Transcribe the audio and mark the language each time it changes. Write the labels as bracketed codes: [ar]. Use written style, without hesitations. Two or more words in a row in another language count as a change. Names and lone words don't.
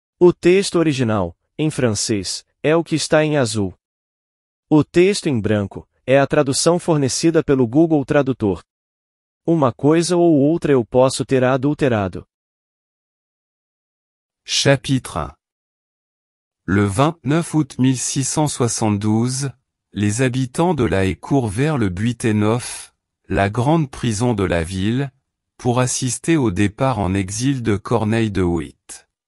[pt] O texto original, em francês, é o que está em azul. O texto em branco é a tradução fornecida pelo Google Tradutor. Uma coisa ou outra eu posso ter adulterado. [fr] Chapitre 1. Le 29 août 1672, les habitants de La Haye courent vers le Buitenhof, la grande prison de la ville, pour assister au départ en exil de Corneille de Witt.